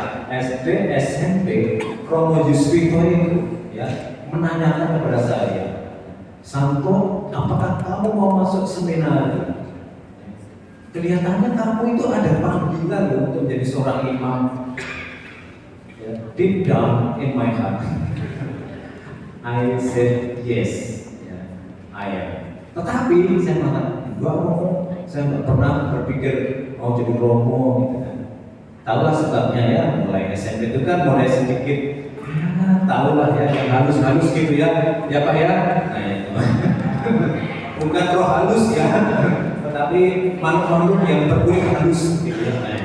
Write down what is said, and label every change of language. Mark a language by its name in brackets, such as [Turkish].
[Indonesian] SD, SMP, Romo Yuswito itu, ya, menanyakan kepada saya, Santo, apakah kamu mau masuk seminari? Kelihatannya kamu itu ada panggilan untuk menjadi seorang imam. [English] Ya, deep down in my heart, I said yes, ya, I am. [Indonesian] Tetapi saya mengatakan, enggak mau, saya nggak pernah berpikir mau jadi romo, gitu kan. Tahulah sebabnya, ya, mulai SMP itu kan mulai sedikit, ya, tahulah, ya, yang halus-halus gitu, ya, ya Pak, ya. Nah, itu bukan roh halus, ya, tetapi makhluk-makhluk yang berkulit halus, gitu, ya.